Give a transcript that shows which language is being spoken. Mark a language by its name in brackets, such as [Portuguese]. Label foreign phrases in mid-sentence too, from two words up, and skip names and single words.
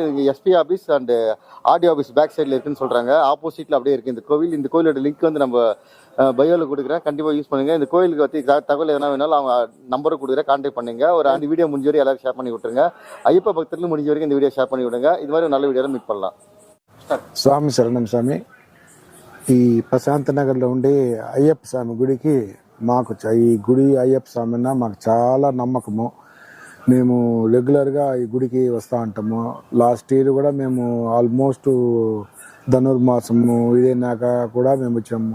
[Tamil] இங்கே [English] SP office and RDO office back sideல் [Tamil] இருக்குன்னு சொல்கிறாங்க. ஆப்போசிட்டில் அப்படியே இருக்குது இந்த கோவில். இந்த கோயிலோட லிங்க் வந்து நம்ம பயோவில் கொடுக்குறேன், கண்டிப்பாக யூஸ் பண்ணுங்கள். இந்த கோயிலுக்கு பற்றி தகவல் எதனா வேணாலும் அவங்க நம்பரை கொடுக்குறேன், கான்டாக்ட் பண்ணுங்க. ஒரு அந்த வீடியோ முடிஞ்ச வரைக்கும் எல்லாரும் ஷேர் பண்ணி விட்டுருங்க. ஐயப்ப பக்தர்களும் முடிஞ்ச வரைக்கும் இந்த வீடியோ ஷேர் பண்ணி விடுங்க. இது மாதிரி ஒரு நல்ல வீடியோவில் மீட் பண்ணலாம். [Telugu] స్వామి శరణం స్వామి. ఈ ప్రశాంత నగర్లో ఉండే అయ్యప్ప స్వామి గుడికి మాకు ఈ గుడి అయ్యప్ప స్వామి అన్న మాకు చాలా నమ్మకము. మేము రెగ్యులర్గా ఈ గుడికి వస్తూ ఉంటాము. [English] last year [Telugu] కూడా మేము ఆల్మోస్ట్ ధనుర్మాసము ఇదైనాక కూడా మేము వచ్చాము.